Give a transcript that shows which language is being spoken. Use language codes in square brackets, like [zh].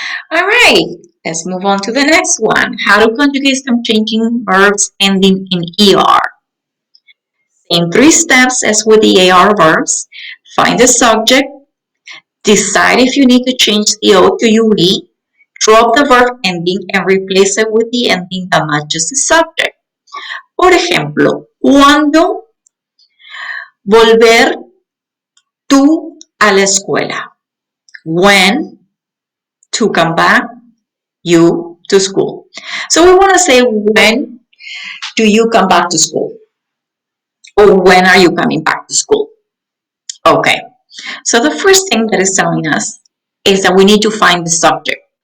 [en] All right, let's move on to the next one. How to conjugate some changing verbs ending in ER. In 3 steps as with the AR verbs, find the subject, decide if you need to change the O to UE, drop the verb ending and replace it with the ending that matches the subject. [es] Por ejemplo, ¿cuándo volver tú a la escuela? [en] When to come back, you to school. So we want to say, when do you come back to school? Or when are you coming back to school? Okay. So the first thing that is telling us is that we need to find the subject.